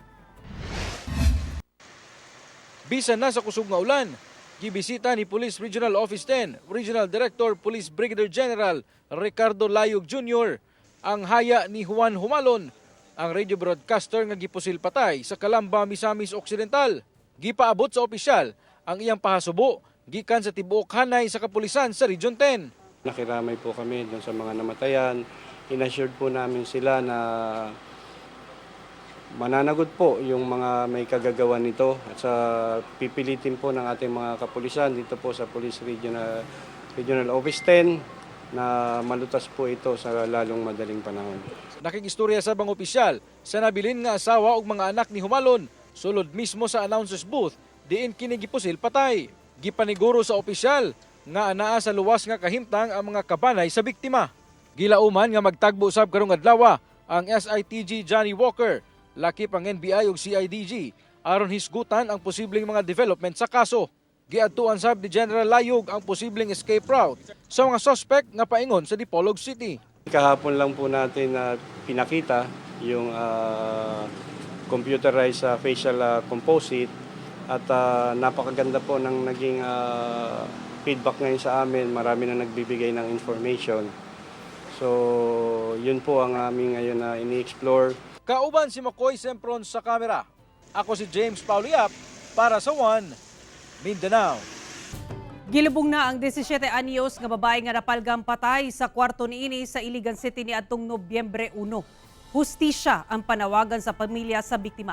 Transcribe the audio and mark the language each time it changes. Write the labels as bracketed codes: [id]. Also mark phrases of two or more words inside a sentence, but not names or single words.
[ceb] Bisan na sa kusog nga ulan, gibisita ni Police Regional Office 10, Regional Director Police Brigadier General Ricardo Layog Jr. ang haya ni Juan Humalon, ang [en] radio broadcaster [ceb] nga gipusil patay sa Calamba, Misamis Occidental. Gipaabot sa opisyal ang iyang pahasubo gikan sa tibuok hanay sa kapulisan sa Region 10. [tl] Nakiramay po kami doon sa mga namatayan. Inassured po namin sila na mananagot po yung mga may kagagawan nito at sa pipilitin po ng ating mga kapulisan dito po sa Police Regional Office 10 na malutas po ito sa lalong madaling panahon. [ceb] Nakikistorya sa bang opisyal sa nabilin nga asawa ug mga anak ni Humalon sulod mismo sa [en] announcer's booth [ceb] diin kini gipusil patay. Gipaniguro sa opisyal nga anaa sa luwas nga kahimtang ang mga kabanay sa biktima. Gilauman nga magtagbo sab karong adlaw ang SITG Johnny Walker, lakip ang NBI ug CIDG aron hisgutan ang posibleng mga development sa kaso. Giadtuan sab ni General Layog ang posibleng [en] escape route [ceb] sa mga suspect nga paingon sa Dipolog City. [tl] Kahapon lang po natin pinakita yung [en] computerized facial composite [tl] at napakaganda po ng naging feedback ngayon sa amin. Marami na nagbibigay ng information. So, yun po ang aming ngayon na ini-explore. [ceb] Kauban si Makoy Sempron sa kamera. Ako si James Pauliap para sa 1 Mindanao. Gilubong na ang 17 anyos nga babae nga napalgang patay sa kwarto niini sa Iligan City niadtong Nobyembre 1. Hustisya ang panawagan sa pamilya sa biktima.